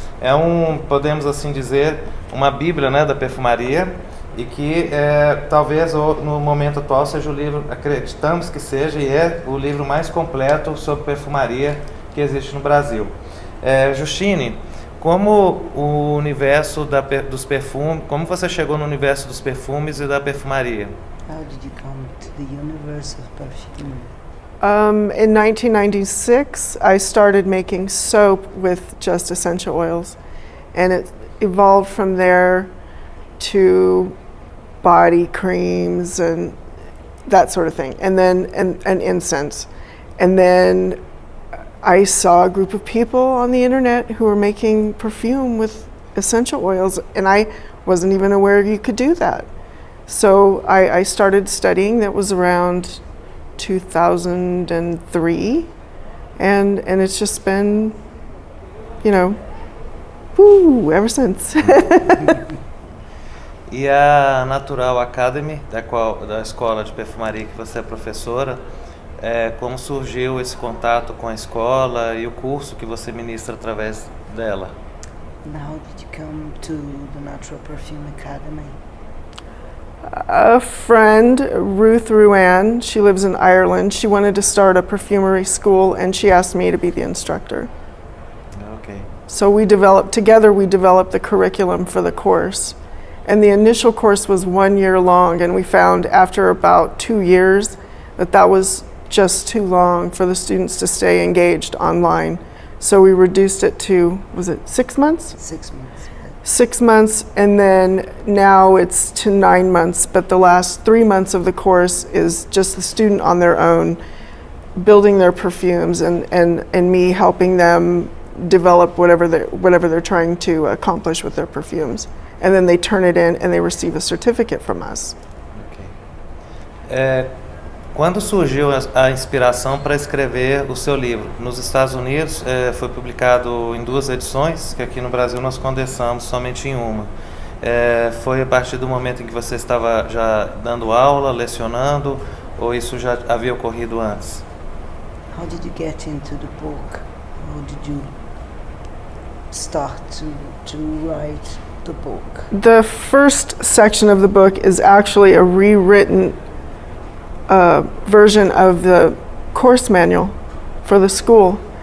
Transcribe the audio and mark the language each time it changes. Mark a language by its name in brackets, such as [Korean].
[Portuguese] É podemos assim dizer, uma bíblia, né, da perfumaria, e que talvez no momento atual seja o livro, acreditamos que seja, e é o livro mais completo sobre perfumaria que existe no Brasil. Justine, como o universo dos perfumes, como você chegou no universo dos perfumes e da perfumaria? [English] How did you come to the universe of perfume? In 1996, I started making soap with just essential oils, and it evolved from there to body creams and that sort of thing, and then and incense. And then I saw a group of people on the internet who were making perfume with essential oils, and I wasn't even aware you could do that. So I started studying. That was around 2003, and it's just been, ever since. [Portuguese] E a Natural Academy, da escola de perfumaria que você é professora, como surgiu esse contato com a escola e o curso que você ministra através dela? [English] And how did you come to the Natural Perfume Academy? A friend, Ruth Ruan, she lives in Ireland. She wanted to start a perfumery school, and she asked me to be the instructor. Okay. So we developed the curriculum for the course. And the initial course was 1 year long, and we found after about 2 years that was just too long for the students to stay engaged online. So we reduced it to, was it 6 months? 6 months. 6 months, and then now it's to 9 months, but the last 3 months of the course is just the student on their own, building their perfumes, and me helping them develop whatever they're trying to accomplish with their perfumes. And then they turn it in and they receive a certificate from us. Okay. [Portuguese] Quando surgiu a inspiração para escrever o seu livro? Nos Estados Unidos foi publicado em 2 edições, que aqui no Brasil nós condensamos somente em uma. Foi a partir do momento em que você estava já dando aula, lecionando, ou isso já havia ocorrido antes? [English] How did you get into the book? How did you start to write the book? The first section of the book is actually a rewritten version of the course manual for the school.